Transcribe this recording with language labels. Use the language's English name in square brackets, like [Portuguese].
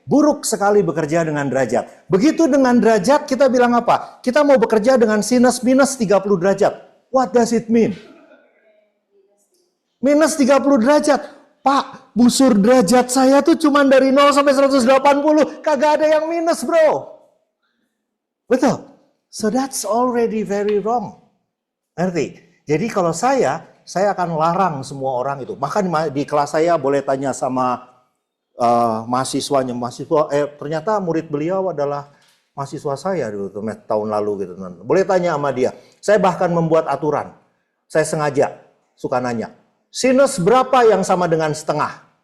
[Indonesian] Buruk sekali bekerja dengan derajat. Begitu dengan derajat, kita bilang apa? Kita mau bekerja dengan sinus minus 30 derajat. [English] What does it mean? [Indonesian] Minus 30 derajat. Pak, busur derajat saya tuh cuma dari 0 sampai 180. Kagak ada yang minus, bro. Betul? [English] So that's already very wrong. [Indonesian] Ngerti? Jadi kalau saya akan larang semua orang itu. Bahkan di kelas saya boleh tanya sama mahasiswanya, ternyata murid beliau adalah mahasiswa saya dulu tahun lalu gitu. Boleh tanya sama dia. Saya bahkan membuat aturan. Saya sengaja suka nanya, sinus berapa yang sama dengan setengah?